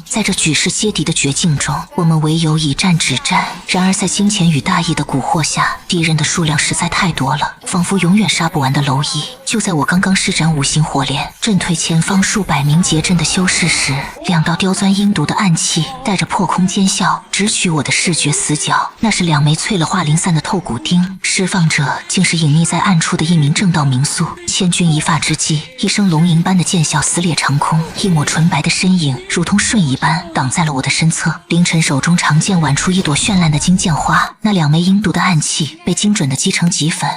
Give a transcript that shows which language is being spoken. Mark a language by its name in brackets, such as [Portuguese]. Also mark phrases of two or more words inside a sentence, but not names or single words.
[Chinese] 在這舉世皆敵的絕境中，我們唯有以戰止戰。然而在金錢與大義的蠱惑下，敵人的數量實在太多了，仿佛永遠殺不完的螻蟻。就在我剛刚施展五行火莲，震退前方數百名結陣的修士時，2道刁鑽陰毒的暗器帶着破空尖嘯直取我的視覺死角。那是2枚淬了化灵散的透骨钉，釋放者竟是隱匿在暗處的一名正道名宿。千鈞一髮之際，一聲龍吟般的劍啸撕裂長空，一抹纯白的身影如同瞬移般擋在了我的身側。凌晨手中长劍挽出一朵绚爛的金劍花，那2枚阴毒的暗器被精準地擊成齑粉。